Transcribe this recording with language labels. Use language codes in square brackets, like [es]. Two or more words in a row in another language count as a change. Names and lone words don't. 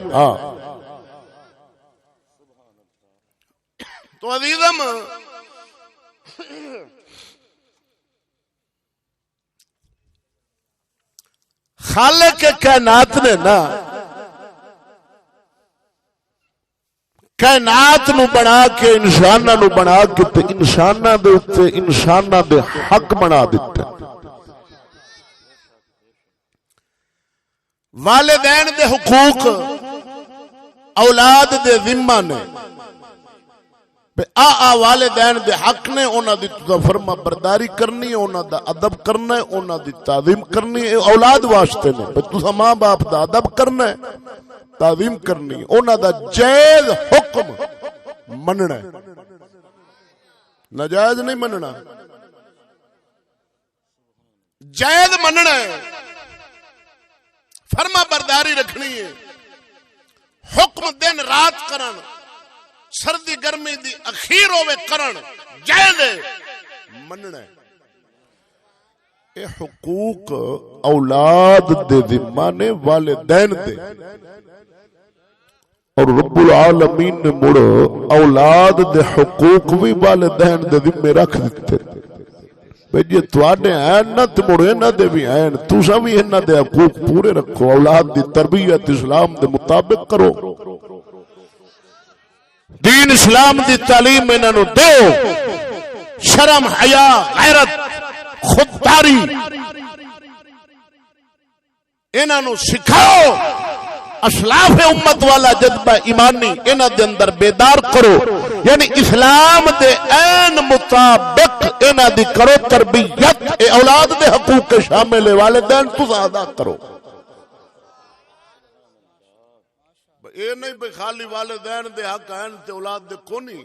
[pa] ہاں تو عزیزم خالق کائنات نے نا کائنات نو بنا کے انساناں نو بنا کے تے انساناں دے اوتے انساناں دے حق بنا دتا. والدین دے حقوق اولاد دے ذمہ نے. والدین دے حق نے، انہاں دی فرما برداری کرنی ہے، انہاں دا ادب کرنا ہے، انہاں دی تعظیم کرنی ہے. اولاد واسطے نے تساں ماں باپ دا ادب کرنا ہے، تعظیم کرنی ہے، انہاں دا جائز حکم مننا ہے، ناجائز نہیں مننا، جائز مننا ہے. فرما برداری رکھنی ہے، حکم دن رات کرن، سردی گرمی دی اخیر ہوے کرن، جائز مننا ہے. اے حقوق اولاد دے ذمہ نے، والدین دے. اور رب العالمین نے مڑ اولاد دے حقوق بھی والدین دے ذمہ رکھ دیتے. بھئی جی تواڈے ہیں نہ تے مڑ انہاں دے بھی ہیں، تساں بھی انہاں دے حقوق پورے رکھو. اولاد دی تربیت اسلام دے مطابق کرو، دین اسلام دی تعلیم انہاں نو دیو. شرم حیا غیرت خودداری انہاں نو سکھاؤ. اسلاف امت والا جذبہ ایمانی انہاں دے اندر بیدار کرو. یعنی اسلام دے عین مطابق انہاں دی کرو تربیت. اے اولاد دے حقوق کے شامل والدین تساں ادا کرو. اے نہیں بھئی خالی والدین دے حق ہیں تے اولاد دے کونی.